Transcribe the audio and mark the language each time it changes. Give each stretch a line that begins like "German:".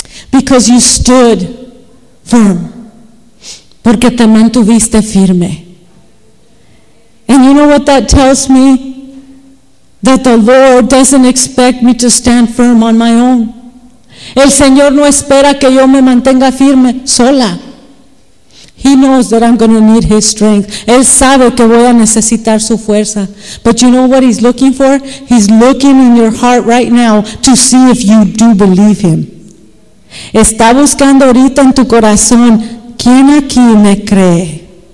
English: Because you stood firm.
Spanish: Porque te mantuviste firme.
English: And you know what that tells me? That the Lord doesn't expect me to stand firm on my own.
Spanish: El Señor no espera que yo me mantenga firme sola.
English: He knows that I'm going to need His strength.
Spanish: Él sabe que voy a necesitar su fuerza.
English: But you know what He's looking for? He's looking in your heart right now to see if you do believe Him.
Spanish: Está buscando ahorita en tu corazón, ¿quién aquí me cree?